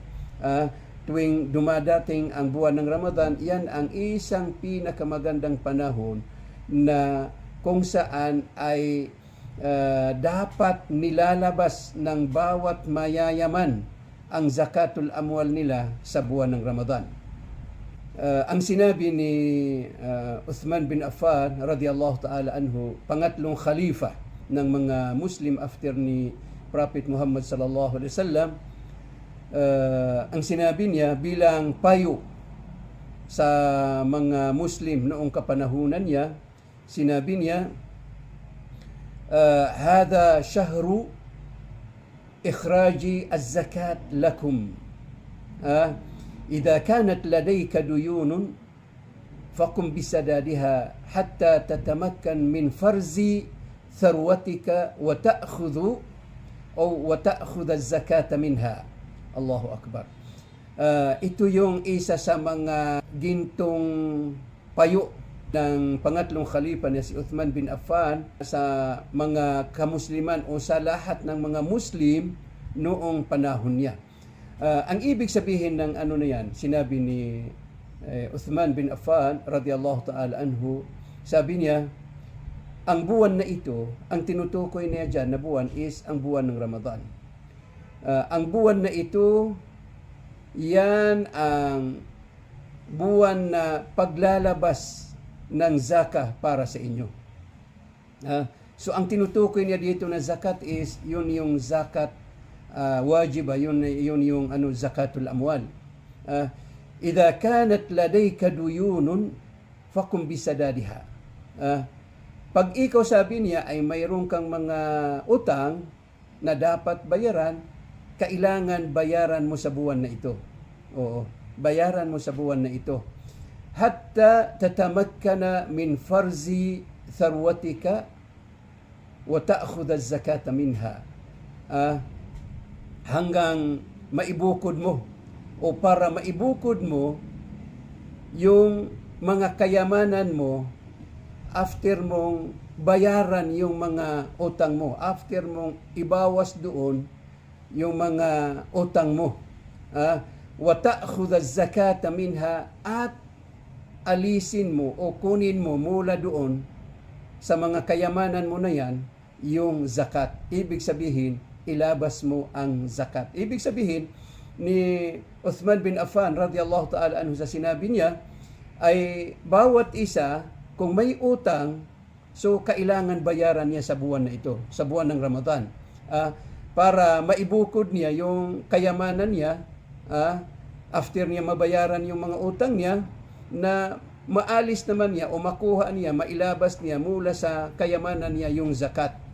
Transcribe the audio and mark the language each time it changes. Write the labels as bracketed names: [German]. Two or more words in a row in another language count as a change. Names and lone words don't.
[Filipino] Tuwing dumadating ang buwan ng Ramadan, yan ang isang pinakamagandang panahon na kung saan ay dapat nilalabas ng bawat mayayaman ang [Arabic] زكاة الأموال [Filipino] nila sa buwan ng Ramadan. Ang sinabi ni Uthman bin Affan [Arabic] رضي الله تعالى عنه, [Filipino] pangatlong khalifa ng mga Muslim after ni Prophet Muhammad [Arabic] صلى الله عليه وسلم, [Filipino] ang sinabi niya bilang payo sa mga Muslim noong kapanahunan niya, sinabi niya, [Arabic] هذا شهر إخراج الزكاة لكم. إذا كانت لديك ديون فقم بسدادها حتى تتمكن من فرز ثروتك وتأخذ الزكاة منها. الله أكبر. [Filipino] Ito yung isa sa mga gintong payo ng pangatlong khalifa na si Uthman bin Affan sa mga kamusliman o sa lahat ng mga Muslim noong panahon niya. Ang ibig sabihin ng ano na yan, sinabi ni Uthman bin Affan [Arabic] رضي الله تعالى عنه, [Filipino] sabi niya, ang buwan na ito, ang tinutukoy niya dyan na buwan is ang buwan ng Ramadan. Ang buwan na ito, yan ang buwan na paglalabas ng zakah para sa inyo. So ang tinutukoy niya dito na zakat is yun yung [Arabic] زكاة واجبة, [Filipino] yun yung [Arabic] زكاة الأموال. إذا كانت لديك ديون فقم بسدادها. [Filipino] Pag ikaw, sabi niya, ay mayroon kang mga utang na dapat bayaran, kailangan bayaran mo sa buwan na ito. Oo, bayaran mo sa buwan na ito. [Arabic] حتى تتمكن من فرز ثروتك وتأخذ الزكاة منها. [Filipino] Hanggang maibukod mo o para maibukod mo yung mga kayamanan mo after mong bayaran yung mga utang mo, after mong ibawas doon yung mga utang mo, [Arabic] وتأخذ الزكاة منها, [Filipino] at alisin mo o kunin mo mula doon sa mga kayamanan mo na yan yung zakat. Ibig sabihin, ilabas mo ang zakat. Ibig sabihin ni Uthman bin Affan [Arabic] رضي الله تعالى عنه [Filipino] sa sinabi niya ay bawat isa kung may utang, so kailangan bayaran niya sa buwan na ito, sa buwan ng Ramadan. para maibukod niya yung kayamanan niya, after niya mabayaran yung mga utang niya, na maalis naman niya o makuha niya, mailabas niya mula sa kayamanan niya yung zakat.